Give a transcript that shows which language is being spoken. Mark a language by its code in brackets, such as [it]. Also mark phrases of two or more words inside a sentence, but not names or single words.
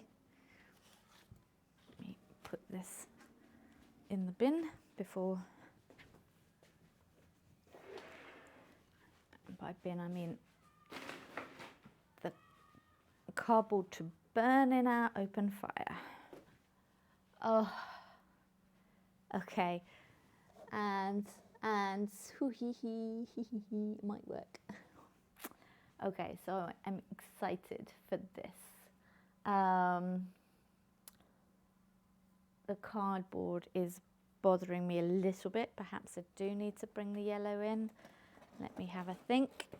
[en] Let me put this in the bin before, and by bin I mean the cardboard to burn in our open fire. Oh, okay, and hoo hee hee hee hee hee, it might work. Okay, so I'm excited for this. The cardboard is bothering me a little bit. Perhaps I do need to bring the yellow in. Let me have a think.